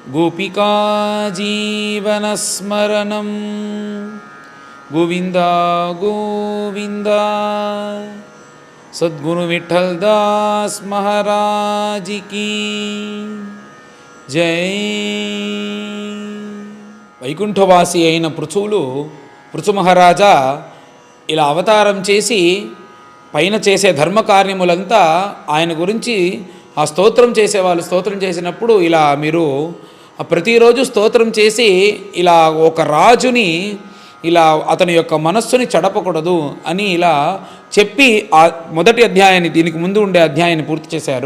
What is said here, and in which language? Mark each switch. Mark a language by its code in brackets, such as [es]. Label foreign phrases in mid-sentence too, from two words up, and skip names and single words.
[sa] गोपिका जीवनस्मरणं गोविंदा गोविंदा। [hi] सद्गुरु विठल दास महाराज की जय। [te] వైకుంఠవాసి అయిన పృథు మహారాజా ఇలా అవతారం చేసి పైన చేసే ధర్మకార్యములంతా ఆయన గురించి ఆ స్తోత్రం చేసేవాళ్ళు స్తోత్రం చేసినప్పుడు ఇలా మీరు ప్రతిరోజు స్తోత్రం చేసి ఇలా ఒక రాజుని ఇలా అతని యొక్క మనస్సుని చెడపకూడదు అని ఇలా చెప్పి ఆ మొదటి అధ్యాయాన్ని, దీనికి ముందు ఉండే అధ్యాయాన్ని పూర్తి చేశారు.